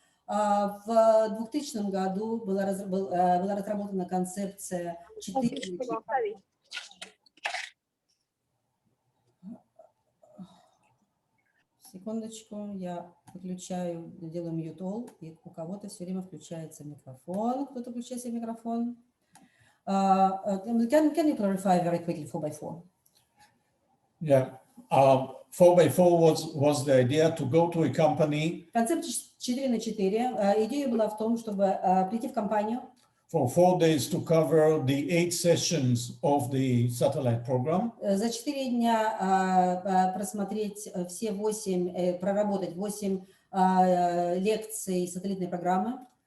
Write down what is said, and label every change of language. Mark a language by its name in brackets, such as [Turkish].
[Russian] В 2000 году была разработана концепция 4. Секундочку, я выключаю, делаю [English] mute all, [Russian] и у кого-то все время включается микрофон. Кто-то включает себе микрофон. [English] Can you clarify very quickly 4x4? Yeah. 4x4 was the idea to go to a company. [Russian] Концепция 4×4. Идея была в том, чтобы прийти в компанию. [English] For 4 days to cover the 8 sessions of the satellite program. [Russian] За 4 дня просмотреть все 8, проработать 8 лекций сателлитной программы.